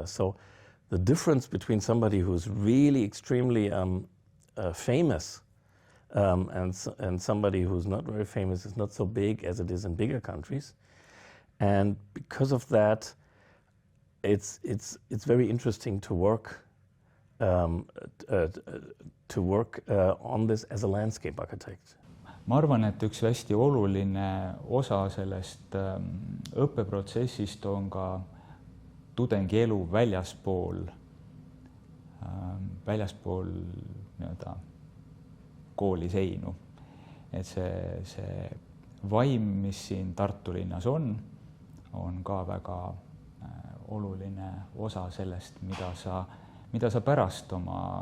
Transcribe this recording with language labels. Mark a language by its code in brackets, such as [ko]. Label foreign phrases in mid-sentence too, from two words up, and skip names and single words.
[en] So the difference between somebody who's really extremely famous and somebody who's not very famous is not so big as it is in bigger countries. And because of that, it's very interesting to work on this as a landscape architect. [et] Ma arvan, et üks hästi oluline osa sellest õppeprotsessist on ka tudengi elu väljaspool nii-öelda kooli seinu. Et see vaim, mis siin Tartu linnas on ka väga oluline osa sellest, mida sa pärast oma